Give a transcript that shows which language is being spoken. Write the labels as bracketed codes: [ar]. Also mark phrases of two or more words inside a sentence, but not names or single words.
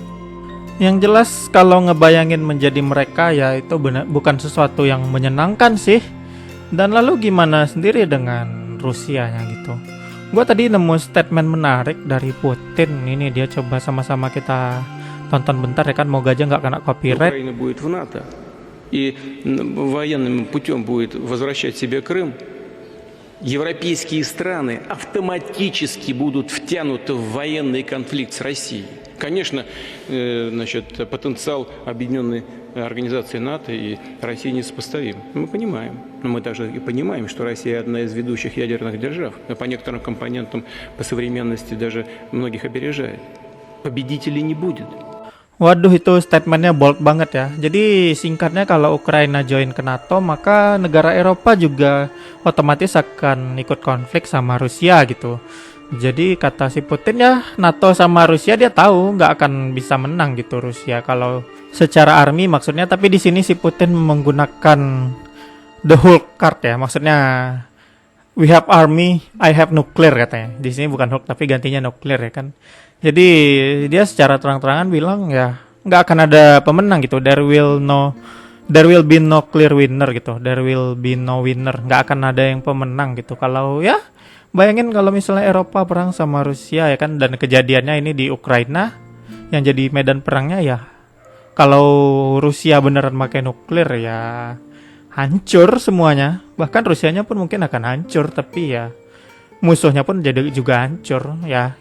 [id] Yang jelas kalau ngebayangin menjadi mereka ya itu bukan sesuatu yang menyenangkan sih. Dan lalu gimana sendiri dengan Rusianya gitu. Gue tadi nemu statement menarik dari Putin. Ini dia, coba sama-sama kita tonton bentar ya kan, moga aja nggak kena copyright. [ru] Украина будет в НАТО и военным путем будет возвращать себе Крым. Европейские страны автоматически будут втянуты в военный конфликт с Россией. Конечно, потенциал объединенной организации НАТО и России несопоставим. Мы понимаем. Но мы также и понимаем, что Россия одна из ведущих ядерных держав. По некоторым компонентам, по современности даже многих опережает. Победителей не будет. [id] Waduh, itu statementnya bold banget ya. Jadi singkatnya kalau Ukraina join ke NATO, maka negara Eropa juga otomatis akan ikut konflik sama Rusia gitu. Jadi kata si Putin ya, NATO sama Rusia dia tahu nggak akan bisa menang gitu Rusia kalau secara army maksudnya. Tapi di sini si Putin menggunakan [en] the Hulk card [id] ya, maksudnya [en] we have army, I have nuclear [id] katanya. Di sini bukan Hulk tapi gantinya nuclear ya kan. Jadi dia secara terang-terangan bilang ya nggak akan ada pemenang gitu. [en] There will be no clear winner gitu. There will be no winner. [id] Nggak akan ada yang pemenang gitu. Kalau ya bayangin kalau misalnya Eropa perang sama Rusia ya kan, dan kejadiannya ini di Ukraina yang jadi medan perangnya ya. Kalau Rusia beneran pakai nuklir ya hancur semuanya. Bahkan Rusianya pun mungkin akan hancur, tapi ya musuhnya pun jadi juga hancur ya.